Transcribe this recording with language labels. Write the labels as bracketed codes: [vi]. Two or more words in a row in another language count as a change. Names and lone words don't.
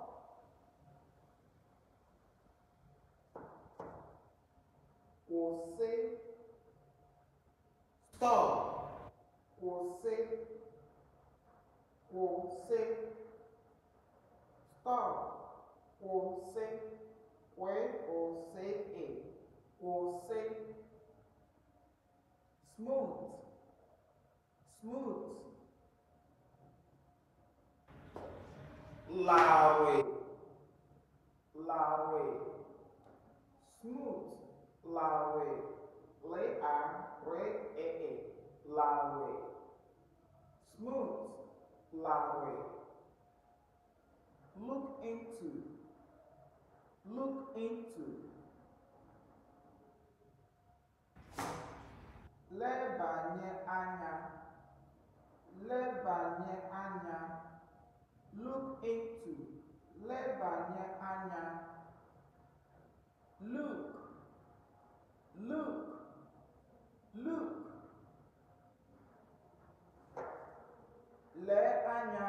[ig] Kwụsị. [en] Stop. Kwụsị. [ig] Kwụsị. Stop. Kwụsị. Kwụsị. Kwụsị. [en] Smooth. Smooth. Larry. Larry. Smooth. Larry. Larry. Larry. Smooth. Larry. Look into. Look into. [ig] Lebanye anya. Lebanye anya. [en] Look into. [ig] Lebanye anya. Look. [en] Look. Look. [ig] Le anya.